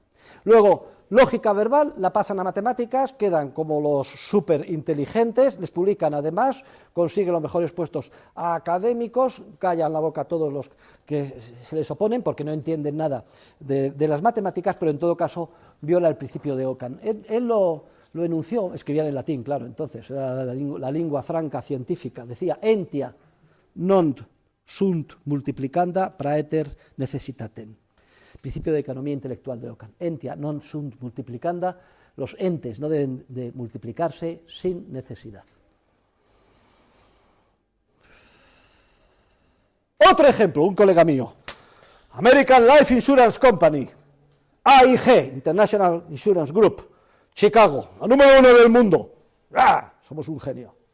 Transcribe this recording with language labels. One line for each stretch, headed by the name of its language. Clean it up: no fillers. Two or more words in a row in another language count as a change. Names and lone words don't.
Spanish: Luego, lógica verbal, la pasan a matemáticas, quedan como los súper inteligentes, les publican además, consiguen los mejores puestos académicos, callan la boca a todos los que se les oponen porque no entienden nada de las matemáticas, pero en todo caso viola el principio de Ockham. Él lo enunció, escribía en latín, claro, entonces, era la lengua franca científica, decía,
Latin: entia non sunt multiplicanda praeter necessitatem.
Spanish: Principio de economía intelectual de Ockham.
Latin: Entia non sunt multiplicanda,
Spanish: los entes no deben de multiplicarse sin necesidad. Otro ejemplo, un colega mío, American Life Insurance Company, AIG, International Insurance Group, Chicago, la número 1 del mundo. ¡Ah! Somos un genio.